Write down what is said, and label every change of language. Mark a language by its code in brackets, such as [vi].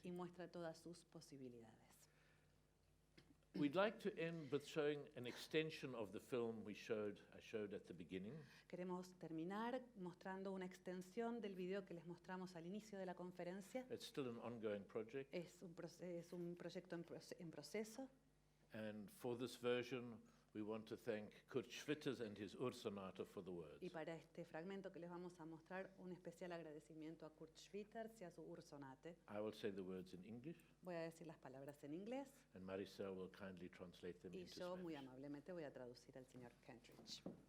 [es] y muestra todas sus posibilidades. [en] We'd like to end with showing an extension of the film I showed at the beginning. [es] Queremos terminar mostrando una extensión del video que les mostramos al inicio de la conferencia. [en] It's still an ongoing project, [es] Es un proyecto en proceso. [en] and for this version, we want to thank Kurt Schwitters and his Ursonate for the words. [es] Y para este fragmento que les vamos a mostrar, un especial agradecimiento a Kurt Schwitters y a su Ursonate. [en] I will say the words in English, [es] Voy a decir las palabras en inglés [en] and Maricel will kindly translate them [es] y [en] into [es] yo muy [en] Spanish. [es] amablemente voy a traducir al señor Kentridge.